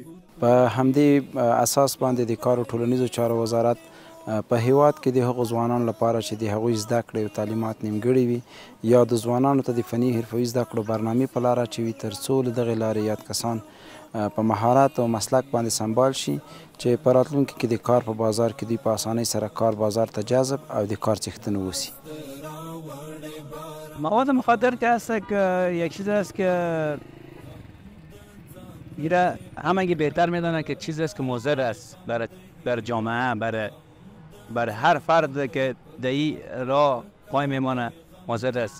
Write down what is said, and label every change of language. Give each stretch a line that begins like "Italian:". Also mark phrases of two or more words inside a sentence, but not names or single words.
Pashto: په همدې اساس باندې د کار او ټولنیزو چارو وزارت په هیواد کې د هغو ځوانانو لپاره چې د هغوی زده کړې او تعلیمات نیمګړي وي یا د ځوانانو ته د فني حرفوي زده کړو برنامې په لاره اچوي تر څو له دغې لارې یاد کسان په مهارت او مسلک باندې سمبال شي چې په راتلونکي کې د کار په بازار کې دوی په اسانۍ سره کار بازار ته جذب او د کار څښتنه وسی.
Persian: مواد مخدر که هست که یک چیز است که همه بهتر میدانند که چیز است که مضر است بر جامعه، بر هر فرد که در این راه قایم میمانه مضر است.